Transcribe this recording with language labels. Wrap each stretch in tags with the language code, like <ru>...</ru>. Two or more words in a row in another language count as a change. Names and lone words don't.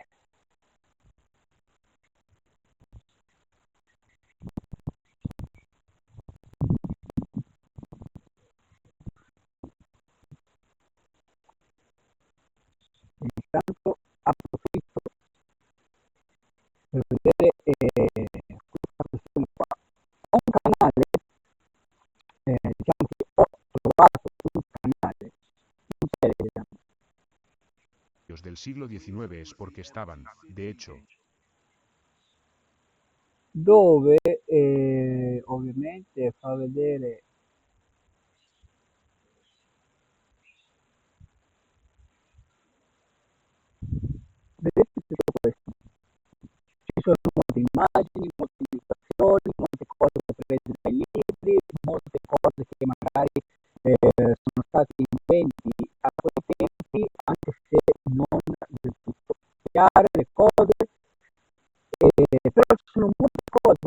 <it>Intanto approfitto per vedere questa questione qua. Ho un canale, diciamo che ho trovato un canale in Telegram</it> <es>del siglo XIX es porque estaban, de hecho,</es> <it>dove ovviamente fa vedere vedete tutto questo. Ci sono molte immagini, molte illustrazioni, molte cose prese dai libri, molte cose che magari sono stati inventi a quei tempi, anche se non del tutto chiare le cose, però ci sono molte cose che sono reali.</it>